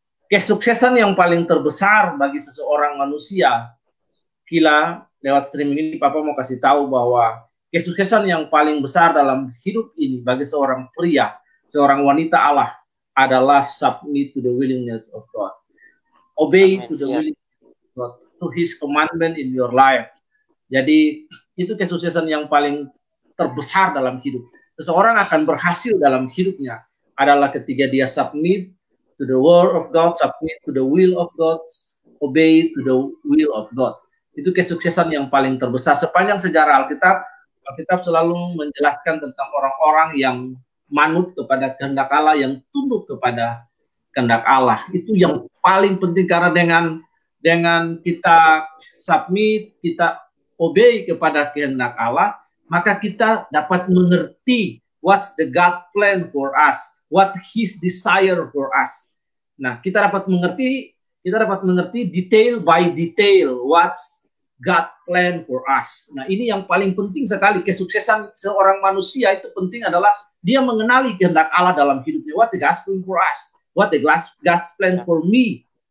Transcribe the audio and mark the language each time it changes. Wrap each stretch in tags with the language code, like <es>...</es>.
<id>Kesuksesan yang paling terbesar bagi seseorang manusia, Kila, lewat streaming ini Papa mau kasih tahu bahwa kesuksesan yang paling besar dalam hidup ini bagi seorang pria, seorang wanita Allah, adalah</id> <en>submit to the willingness of God. Obey to the willingness of God, to His commandment in your life.</en> <id>Jadi itu kesuksesan yang paling terbesar dalam hidup. Seseorang akan berhasil dalam hidupnya adalah ketika dia</id> <en>submit to the word of God,</en> <id>submit to the will of God, obey to the will of God. Itu kesuksesan yang paling terbesar. Sepanjang sejarah Alkitab selalu menjelaskan tentang orang-orang yang manut kepada kehendak Allah, yang tunduk kepada kehendak Allah. Itu yang paling penting, karena dengan dengan kita submit, kita obey kepada kehendak Allah, maka kita dapat mengerti</id> <en>what's the God plan for us,</en> <id>what His desire for us. Nah, kita dapat mengerti</id> <en>detail by detail what's God plan for us.</en> <id>Nah, ini yang paling penting sekali. Kesuksesan seorang manusia itu penting adalah dia mengenali kehendak Allah dalam hidupnya.</id> <en>What the God's plan for us, what the God's plan for me.</en>